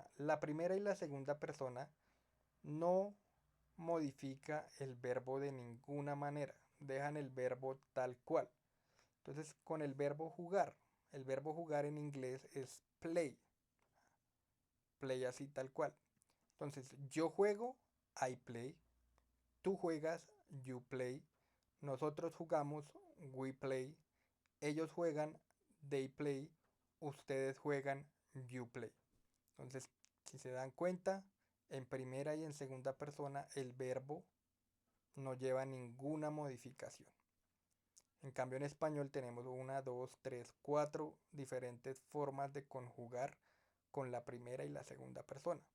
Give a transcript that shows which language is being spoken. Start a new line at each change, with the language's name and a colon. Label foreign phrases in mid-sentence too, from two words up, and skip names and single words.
Spanish: La primera y la segunda persona no modifica el verbo de ninguna manera. Dejan el verbo tal cual. Entonces, con el verbo jugar. El verbo jugar en inglés es play. Play así tal cual. Entonces, yo juego,
English: I play.
Spanish: Tú juegas,
English: you play.
Spanish: Nosotros jugamos,
English: we play.
Spanish: Ellos juegan,
English: they play.
Spanish: Ustedes juegan,
English: you play.
Spanish: Entonces, si se dan cuenta, en primera y en segunda persona el verbo no lleva ninguna modificación. En cambio, en español tenemos una, dos, tres, cuatro diferentes formas de conjugar con la primera y la segunda persona.